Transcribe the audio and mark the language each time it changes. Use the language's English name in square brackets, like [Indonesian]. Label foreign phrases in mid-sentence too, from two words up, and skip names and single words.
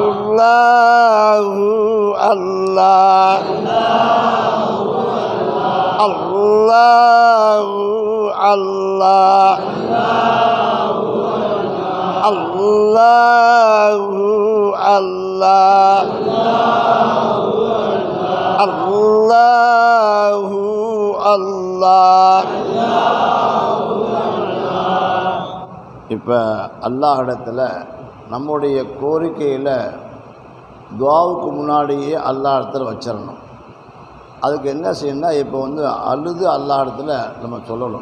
[Arabic] الله الله الله الله الله الله الله الله. [Tamil] இப்போ அல்லாஹிடத்தில் நம்முடைய கோரிக்கையில் துஆவுக்கு முன்னாடியே அல்லாஹ் இடத்துல வச்சிடணும். அதுக்கு என்ன செய்யணும்னா, இப்போ அழுது அல்லாஹ் இடத்துல நம்ம சொல்லணும்.